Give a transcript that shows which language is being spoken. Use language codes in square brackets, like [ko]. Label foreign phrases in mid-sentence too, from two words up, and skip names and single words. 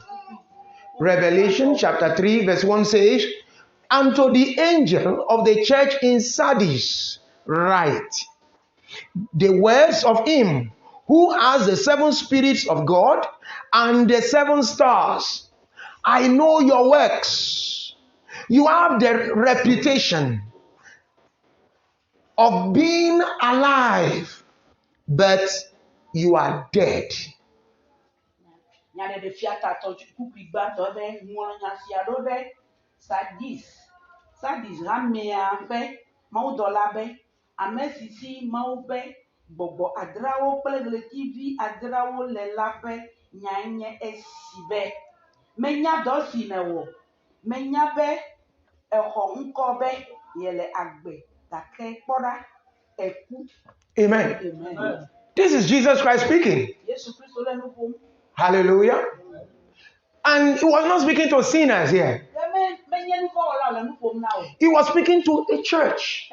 [en] Revelation chapter 3 verse 1 says, and to the angel of the church in Sardis write the words of him who has the seven spirits of God and the seven stars. I know your works. You have the reputation of being alive, but you are dead. [ee] Sadis ramea be maudola be amesisi maube bobo adrawo plegletivi adrawo lelabe nyanye esibe menya dosi mewo menya be eho nko be yele agbe take poda eku. [en] Amen. Amen. This is Jesus Christ speaking. Hallelujah. And he was not speaking to sinners here. He was speaking to a church.